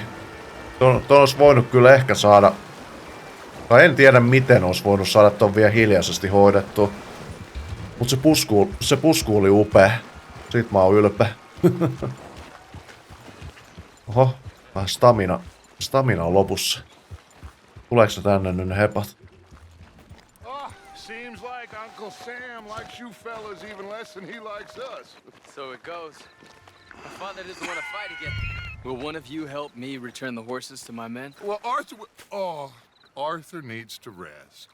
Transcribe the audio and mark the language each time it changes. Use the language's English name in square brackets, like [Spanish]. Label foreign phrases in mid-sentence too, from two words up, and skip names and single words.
[Finnish] Ton olisi voinut kyllä ehkä saada... Tai en tiedä miten olisi voinut saada ton vielä hiljaisesti hoidettua. Mut se pusku oli upea. Siitä mä oon ylpeä. Oho, vähän stamina on lopussa. Tuleeko se tänne nyt ne hepat? [English] Oh, seems like Uncle Sam likes you fellas even less than he likes us. So it goes. My father doesn't want to fight again. Will one of you help me return the horses to my men? Well, Arthur needs to rest.